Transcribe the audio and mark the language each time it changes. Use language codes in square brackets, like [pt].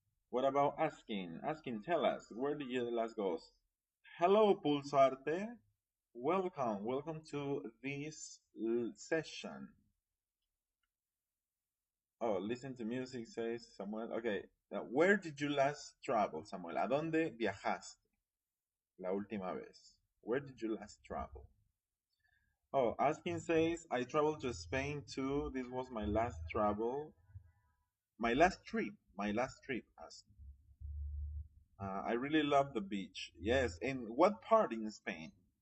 [en] What about asking? Asking, tell us, where did you last go? Hello, Pulsarte. Welcome to this session. Oh, listen to music, says Samuel. Okay. Now, where did you last travel, Samuel? [es] ¿A dónde viajaste la última vez? [en] Where did you last travel? Oh, Askin says, I traveled to Spain too. This was my last travel. My last trip. My last trip, Askin. I really love the beach. Yes. And what part in Spain?